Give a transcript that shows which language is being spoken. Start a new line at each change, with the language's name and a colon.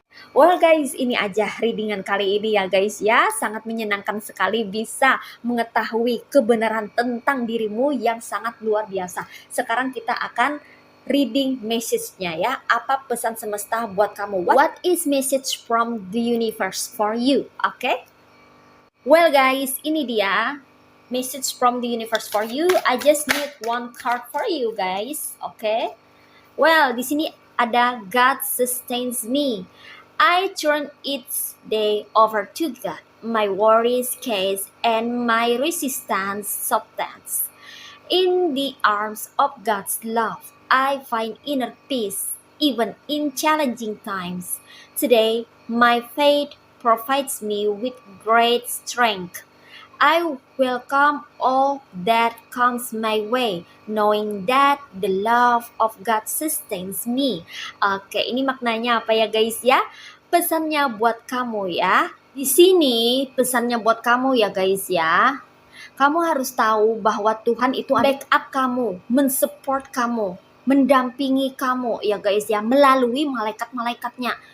English: Well guys,
Indonesian: ini aja readingan kali ini ya guys ya. Sangat menyenangkan sekali bisa mengetahui kebenaran tentang dirimu yang sangat luar biasa. Sekarang kita akan reading message-nya ya. Apa pesan semesta buat kamu?
English: What is message from the universe for you? Oke? Well guys,
Indonesian: ini dia
English: message from the universe for you. I just need one card for you guys. Okay? Well,
Indonesian: di sini ada
English: God sustains me. I turn each day over to God. My worries case and my resistance softens. In the arms of God's love, I find inner peace even in challenging times. Today, my faith provides me with great strength. I welcome all that comes my way, knowing that the love of God sustains me.
Indonesian: Oke, ini maknanya apa ya guys ya? Pesannya buat kamu ya. Di sini pesannya buat kamu ya guys ya. Kamu harus tahu bahwa Tuhan itu backup kamu, mensupport kamu, mendampingi kamu ya guys ya, melalui malaikat-malaikatnya.